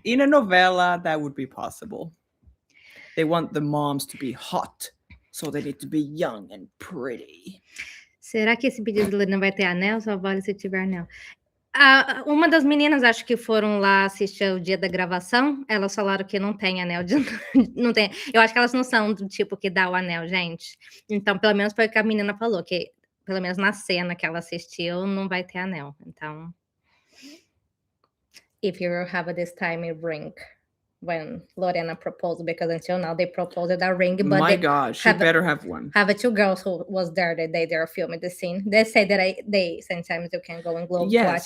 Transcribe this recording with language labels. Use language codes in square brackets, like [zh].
[en] in a novela, that would be possible. They want the moms to be hot, so they need to be young and pretty. [pt] Será que esse pedido de Lina vai ter anel? Só vale se tiver anel. Uma das meninas, acho que foram lá assistir o dia da gravação, elas falaram que não tem anel de não tem. Eu acho que elas não são do tipo que dá o anel, gente. Então, pelo menos foi o que a menina falou, que pelo menos na cena que ela assistiu, não vai ter anel. [en] Então, if you have this time a ring when Lorena proposed, because until now they proposed a ring, but My they God, she better have one. have two girls who was there the day they were filming the scene. They say that they sometimes you can go and Globe to watch,